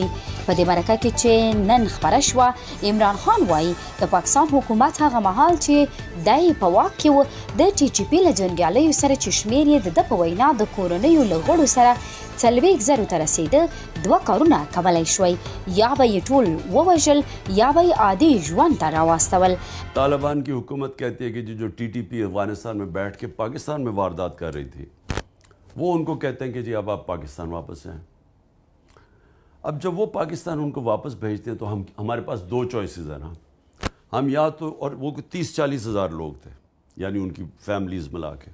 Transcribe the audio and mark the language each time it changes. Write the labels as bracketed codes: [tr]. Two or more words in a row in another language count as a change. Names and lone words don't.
[ps] په دې مرکه کې چې نن خبره شوه، عمران خان وایي د پاکستان حکومت هغه مهال چې دای په واک کې و د ټي ټي پی له جنګیالیو سره چې شمېر یې د په وینا د کورنۍ له غړو سره 40,000 ته رسیده، دوه کارونه کولی شوی، یا به یې ټول ووژل یا به یې عادي ژوند ته راواستول. [ur] طالبان کی حکومت کہتی ہے کہ جو ٹی ٹی پی افغانستان میں بیٹھ کے پاکستان میں واردات کر رہی تھی، وہ ان کو کہتے ہیں کہ جی اب آپ پاکستان واپس ہیں. اب جب وہ پاکستان ان کو واپس بھیجتے ہیں تو ہمارے پاس دو چوائسز ہیں نا. ہم یا تو، اور وہ 30-40 ہزار لوگ تھے، یعنی ان کی فیملیز ملا کے.